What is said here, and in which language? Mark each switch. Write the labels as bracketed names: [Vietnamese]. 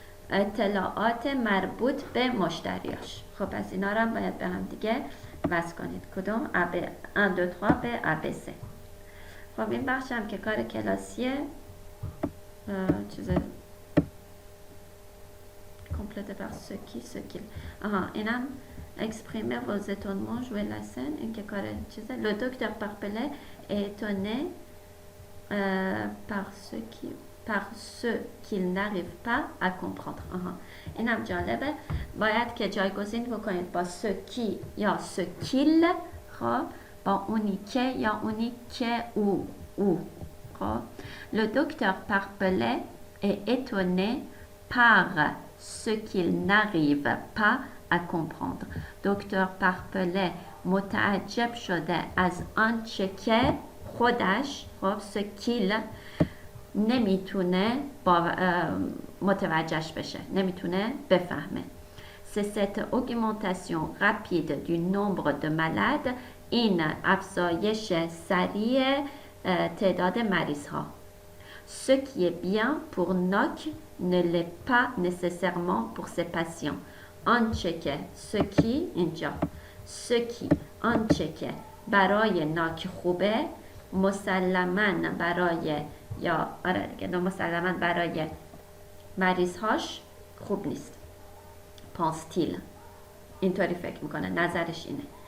[Persian] اطلاعات مربوط به مشتریاش. خب پس اینا رو هم باید به هم دیگه وصل کنید. کدوم؟ 1 2 3 به ABC. خب این بخش هم که کار کلاسیه، چیز [French] complète par ce qui. اینم exprimer vos étonnements, jouer la scène. [Persian] این که کار چیزه. [French] Le docteur Parpellet est étonné par ce qu'il n'arrive pas à comprendre. [Persian] اینم جالبه. باید که جایگزین بکنید با ce qui یا ce qu'il. خب با اونی که یا اونی که او. [French] خب le docteur Parpellet est étonné par ce qu'il n'arrive pas à comprendre. [Persian] دکتر پارپله متعجب شده از آنچه که خودش، خب سکیل، نمیتونه متوجهش بشه، نمیتونه بفهمه. [French] C'est cette augmentation rapide du nombre de malades. [Persian] این افزایش سریع تعداد مریض ها. [French] Ce qui est bien pour Noc ne l'est pas nécessairement pour ses patients. [Persian] آنچه که سکی اینجا سکی آنچه که برای ناک خوبه مسلماً برای یا مسلماً برای مریضهاش خوب نیست. پانستیل اینطوری فکر میکنه، نظرش اینه.